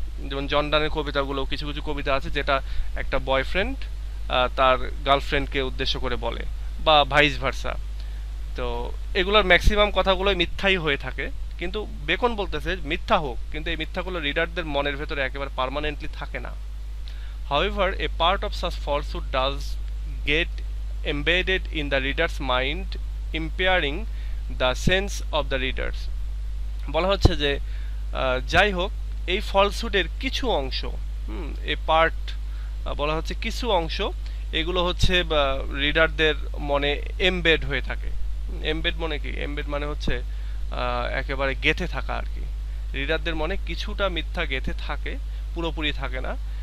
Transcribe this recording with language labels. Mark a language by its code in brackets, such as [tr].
[bn] যেমন জন ডানের কবিতাগুলো, কিছু কিছু কবিতা আছে যেটা একটা বয়ফ্রেন্ড তার গার্লফ্রেন্ডকে উদ্দেশ্য করে বলে, বা ভাইস ভার্সা। তো এগুলোর ম্যাক্সিমাম কথাগুলোই মিথ্যাই হয়ে থাকে। কিন্তু বেকন বলতেছে মিথ্যা হোক, কিন্তু এই মিথ্যাগুলো রিডারদের মনের ভেতরে একেবারে পার্মানেন্টলি থাকে না। [en] However, a part of such falsehood does get embedded in the reader's mind, impairing the sense of the readers। [bn] বলা হচ্ছে যে যাই হোক, এই ফলসুডের কিছু অংশ, এ পার্ট বলা হচ্ছে কিছু অংশ, এগুলো হচ্ছে রিডারদের মনে এমবেড হয়ে থাকে। এমবেড মানে কি? এমবেড মানে হচ্ছে একেবারে গেঁথে থাকা আর কি। রিডারদের মনে কিছুটা মিথ্যা গেঁথে থাকে, পুরোপুরি থাকে না।